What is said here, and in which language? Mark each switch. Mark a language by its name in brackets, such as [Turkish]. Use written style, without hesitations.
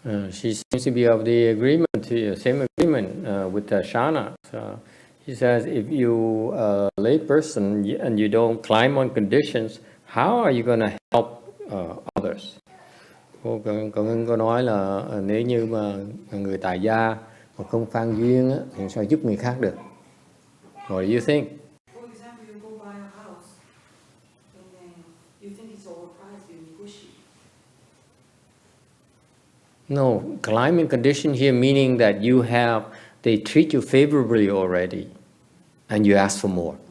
[English] She seems to be of the same agreement with Shana. So he says, if you lay person and you don't climb on conditions, how are you going to help others? [Vietnamese] Còn có nói là nếu như mà người tại gia mà không phan duyên thì sao giúp người khác được? [English] What do you think? For example, you go buy a house and then you think it's overpriced, you negotiate. No, climbing condition here meaning that they treat you favorably already, and you ask for more.